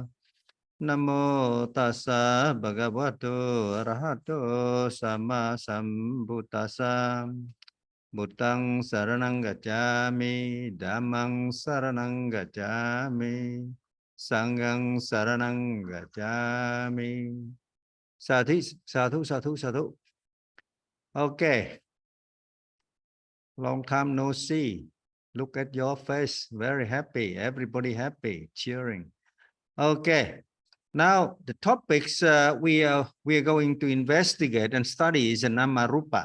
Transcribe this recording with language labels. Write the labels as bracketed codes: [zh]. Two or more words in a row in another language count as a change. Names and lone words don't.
[pi] Namo tassa bhagavato arahato sama sambuddhassa. Buddhang saranang gacchami, dhammang saranang gacchami, sanghang saranang gacchami. Sadhu, sadhu, sadhu, sadhu. [en] Okay. Long time no see. Look at your face. Very happy. Everybody happy, cheering. Okay. Now the topics we are going to investigate and study is a [pi] nama rupa.